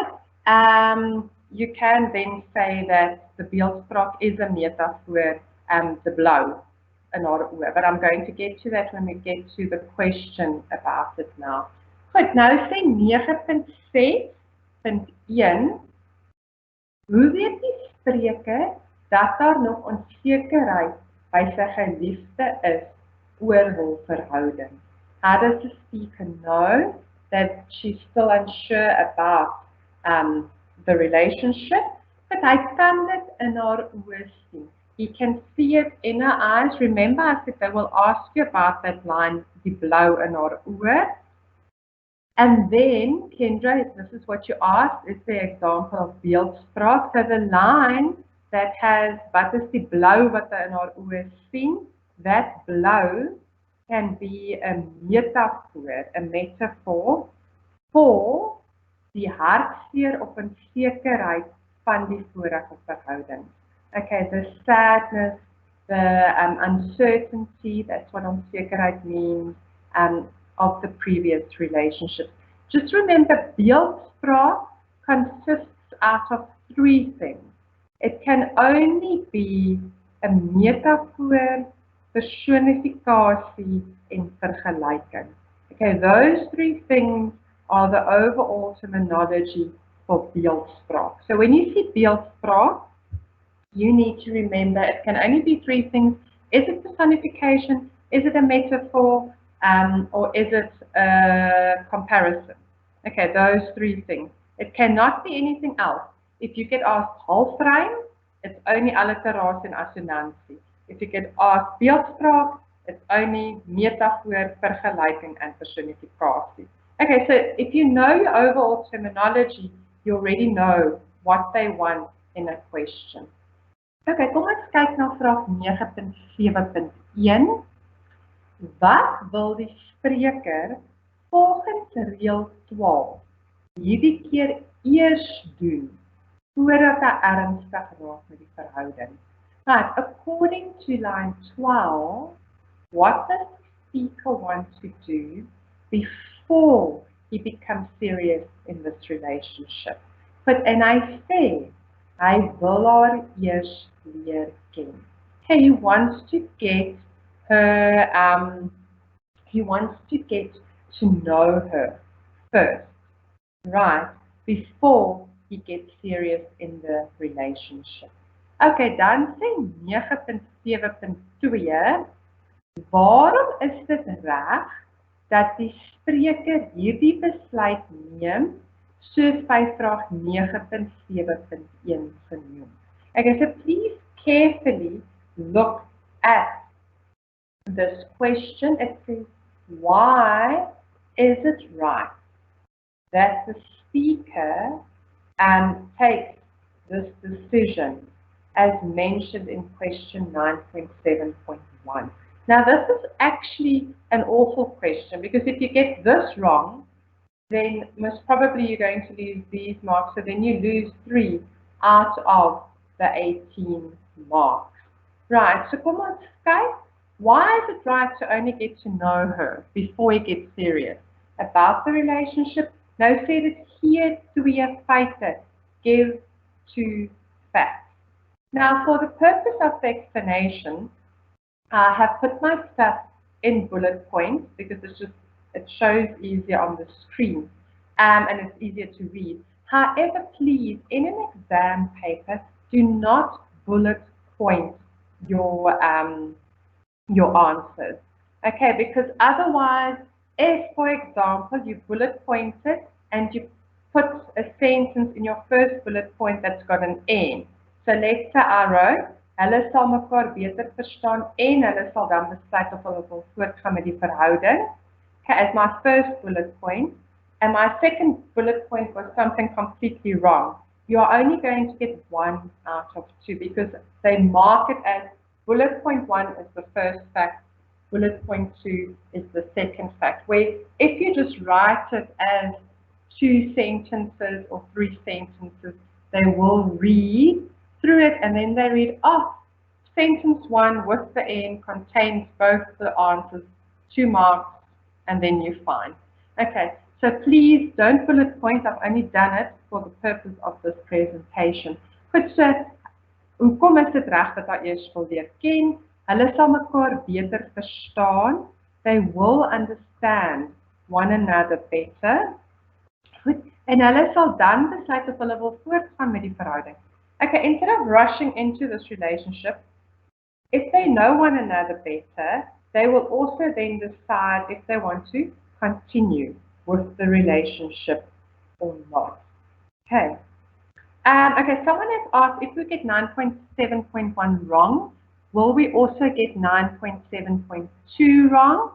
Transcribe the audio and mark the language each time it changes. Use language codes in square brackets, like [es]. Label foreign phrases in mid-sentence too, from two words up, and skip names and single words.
[en] You can then say that the beeldspraak is a metaphor, the blow, but I'm going to get to that when we get to the question about it now. [af] Goed, nou sê 9.6.1, hoe weet die spreker dat daar nog onsekerheid by sy geliefde is oor hul verhouding? [en] How does the speaker know that she's still unsure about the relationship? [af] But hy kan dit in haar oë sien. [en] He can see it in her eyes. Remember, I said they will ask you about that line, [af] die blou in haar oë. [en] And then, Kendra, this is what you asked, is the example of beeldspraak. So the line that has, [af] wat is die blou wat hy in haar oë sien, [en] that blou can be a metaphor for [af] die hartseer of onsekerheid van die vorige verhouding. [en] Okay, the sadness, the uncertainty, that's what onsekerheid means, of the previous relationship. Just remember, beeldspraak consists out of 3 things. It can only be a [af] metafoor, personifikasie en vergelyking. [en] Okay, those 3 things are the overall terminology for beeldspraak. So when you see beeldspraak, you need to remember it can only be 3 things. Is it personification? Is it a metaphor? Or is it a comparison? Okay, those 3 things. It cannot be anything else. If you get asked halfrym, it's only alliterasie and assonansie. If you get asked beeldspraak, it's only [af] metafoor, vergelyking [en] and personifikasie. Okay, so if you know your overall terminology, you already know what they want in a question. [af] Okay, kom ons kyk na vraag 9.7.1. Wat wil die spreker volgens reël 12 hierdie keer eers doen voordat hy ernstig raak met die verhouding? [en] Right, according to line 12, what does the speaker want to do before he becomes serious in this relationship? [af] En hy sê, hy wil haar eers leer ken. [en] Okay, he wants to get to know her first, right, before he gets serious in the relationship. [af] Okay, dan sê 9.7.2, waarom is dit reg dat die spreker hierdie besluit neem soos by vraag 9.7.1 genoem? [en] Okay, so please carefully look at this question. It says, why is it right that the speaker takes this decision as mentioned in question 9.7.1? Now this is actually an awful question, because if you get this wrong, then most probably you're going to lose these marks, so then you lose 3 out of the 18 marks. Right, so [af] kom ons kyk. [en] Why is it right to only get to know her before you get serious about the relationship? [af] Nou sê dit hier 2 feite, [en] give 2 facts. Now, for the purpose of the explanation, I have put my stuff in bullet points because it shows easier on the screen, and it's easier to read. However, please, in an exam paper, do not bullet point your answers. Okay, because otherwise, if, for example, you bullet pointed and you put a sentence in your first bullet point that's got an N. So let's say I wrote, [af] hulle sal mekaar beter verstaan en hulle sal dan besluit of hulle wil voortgaan met die verhouding. [en] Okay, as my first bullet point. And my second bullet point was something completely wrong. You are only going to get 1 out of 2 because they mark it as bullet point 1 is the first fact, bullet point 2 is the second fact. Where if you just write it as 2 sentences or 3 sentences, they will read through it and then they read, oh, sentence 1 with the N contains both the answers, 2 marks, and then you're fine. Okay, so please don't bullet point. I've only done it for the purpose of this presentation. [af] Goed, so, hoekom is dit reg dat hy eers wil leer ken? Hulle sal mekaar beter verstaan. [en] They will understand one another better. [af] Goed, en hulle sal dan besluit of hulle wil voortgaan met die verhouding. [en] Okay, instead of rushing into this relationship, if they know one another better, they will also then decide if they want to continue with the relationship or not. Okay. Okay, someone has asked, if we get 9.7.1 wrong, will we also get 9.7.2 wrong?